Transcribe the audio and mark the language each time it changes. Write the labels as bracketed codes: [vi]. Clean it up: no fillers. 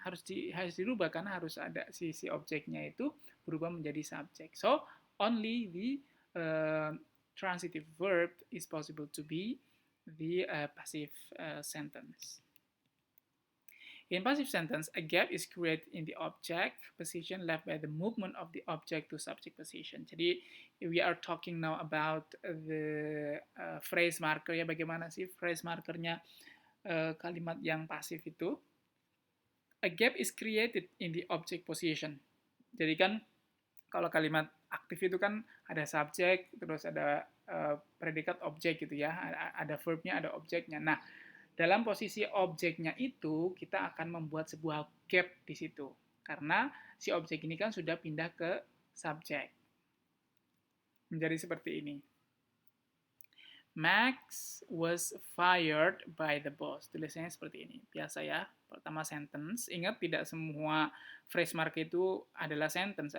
[id] Harus dirubah karena harus ada si objeknya itu berubah menjadi subjek. [en] So only the transitive verb is possible to be the passive sentence. In passive sentence, a gap is created in the object position left by the movement of the object to subject position. Jadi, we are talking now about the phrase marker ya. [id] Bagaimana sih phrase markernya kalimat yang pasif itu? [en] A gap is created in the object position. [id] Jadi kan kalau kalimat aktif itu kan ada subjek, terus ada predikat objek gitu ya. Ada verbnya, ada objeknya. Nah, dalam posisi objeknya itu, kita akan membuat sebuah gap di situ. Karena si objek ini kan sudah pindah ke subjek. Menjadi seperti ini. [en] Max was fired by the boss. [id] Tulisannya seperti ini. Biasa ya. Pertama sentence. Ingat tidak semua phrase mark itu adalah sentence.